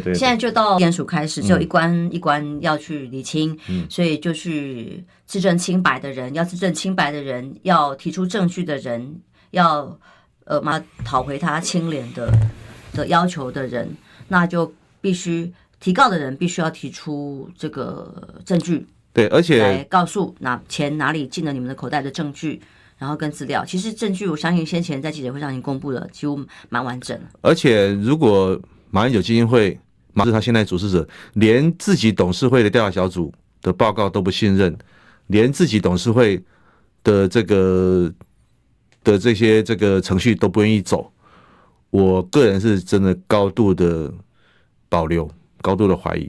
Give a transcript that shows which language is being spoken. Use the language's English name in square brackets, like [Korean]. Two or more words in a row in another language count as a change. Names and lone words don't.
[Chinese] 现在就到检署開始，只有一關一關要去釐清，所以就去自證清白的人，要自證清白的人，要提出證據的人，要討回他清廉的要求的人，那就必須提告的人必須要提出這個證據，對，而且來告訴錢哪裡進了你們的口袋的證據。然後跟資料，其實證據我相信先前在記者會上已經公布了，幾乎蠻完整的。而且如果馬英九基金會是他現在主事者，連自己董事會的調查小組的報告都不信任，連自己董事會的這些程序都不願意走，我個人是真的高度的保留，高度的懷疑。